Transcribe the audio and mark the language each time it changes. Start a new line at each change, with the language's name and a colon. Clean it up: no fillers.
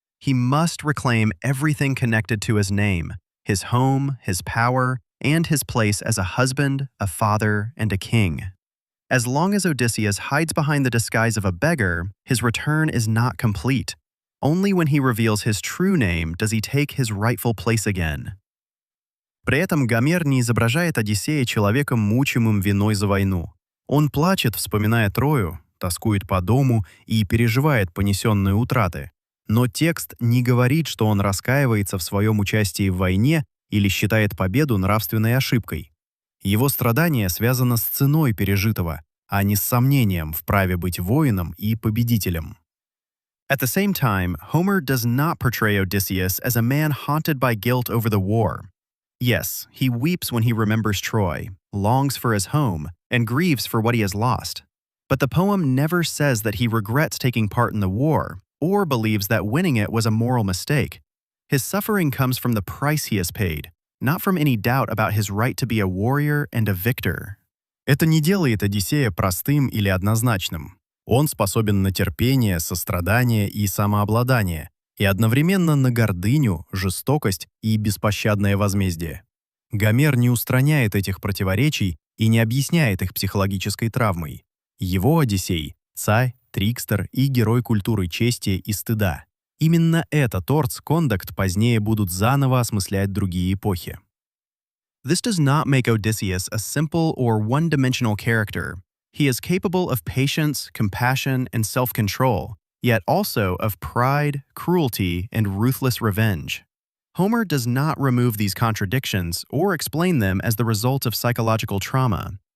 English: He must reclaim everything connected to his name, his home, his power, and his place as a husband, a father, and a king. As long as Odysseus hides behind the disguise of a beggar, his return is not complete. Only when he reveals his true name does he take his rightful place again.
Russian: При этом Гомер не изображает Одиссея человеком, мучимым виной за войну. Он плачет, вспоминая Трою, тоскует по дому и переживает понесенные утраты. Но текст не говорит, что он раскаивается в своем участии в войне или считает победу нравственной ошибкой. Его страдание связано с ценой пережитого, а не с сомнением в праве быть воином и победителем.
English: At the same time, Homer does not portray Odysseus as a man haunted by guilt over the war. Yes, he weeps when he remembers Troy, longs for his home, and grieves for what he has lost. But the poem never says that he regrets taking part in the war, or believes that winning it was a moral mistake. His suffering comes from the price he has paid, not from any doubt about his right to be a warrior and a victor.
Russian: Это не делает Одиссея простым или однозначным. Он способен на терпение, сострадание и самообладание, и одновременно на гордыню, жестокость и беспощадное возмездие. Гомер не устраняет этих противоречий и не объясняет их психологической травмой. Его Одиссей — царь, трикстер и герой культуры чести и стыда. Именно этот ордс-кондакт позднее будут заново осмыслять другие эпохи.
English: This does not make Odysseus a simple or one-dimensional character. He is capable of patience, compassion, and self-control, yet also of pride, cruelty, and ruthless revenge. Homer does not remove these contradictions or explain them as the result of psychological trauma.